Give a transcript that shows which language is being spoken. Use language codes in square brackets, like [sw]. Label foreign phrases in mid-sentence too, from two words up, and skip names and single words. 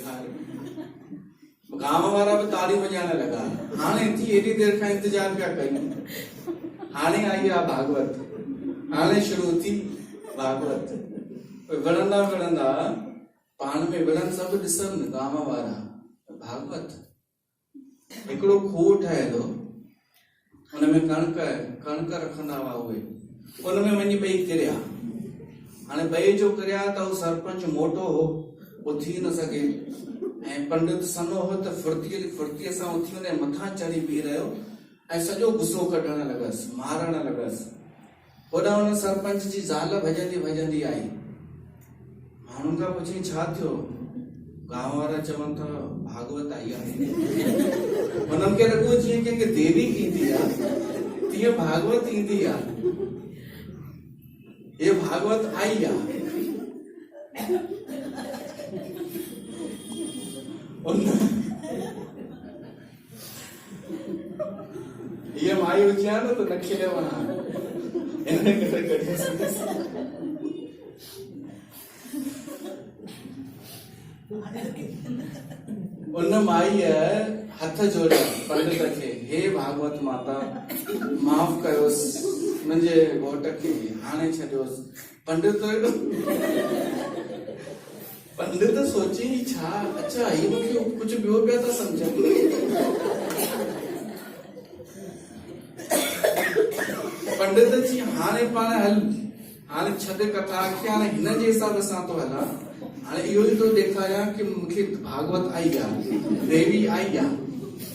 [hi] गांव वारा भी ताली बजाने लगा। [sd] हाणे थी एडी [hi] देर का इंतजार क्या [sd] कयूं, हाणे आई आ भागवत, हाणे शुरू थी भागवत। विढ़ंदा विढ़ंदा पाण में विढ़न सभु ॾिसनि गांव वारा भागवत। हिकिड़ो खूह ठहियलु, हुनमें कणक रखंदा हुआ उहे, उनमें वञी ॿई किरिया। हाणे ॿई जो किरिया त उहो सरपंच मोटो हो, उहो थी न सघे, ऐं पंडित सनो हो त फुर्तीअ सां उथी वञे मथां चढ़ी बीह रहियो ऐं सॼो गुस्सो कढण लॻसि, मारण लॻसि। होॾां हुन सरपंच जी ज़ाल भॼंदी भॼंदी आई, माण्हुनि खां पुछी छा थियो? गांव वारा चवनि था भागवत आई आहे। हुननि खे लॻो जीअं कंहिंखे देवी ईंदी आहे तीअं भागवत ईंदी आहे, ये भागवत आई आहे। ये माई हुजे हा न त न खिले वञा, हिन करे कढी उन माई हथ जोड़िया पंडित खे, हे भागवत माता माफ़ कयोसि, मुंहिंजे घोट खे हाणे छॾियोसि। पंडित सोची छा, अच्छा ही मूंखे कुझु ॿियो पिया था सम्झनि। पंडित जी हाणे पाण हल, हाणे छॾ कथा खे, हाणे हिन जे हिसाब सां तो हलां। हाणे इहो ई तो ॾेखारियां कि मूंखे भागवत आई आहे, देवी आई आहे।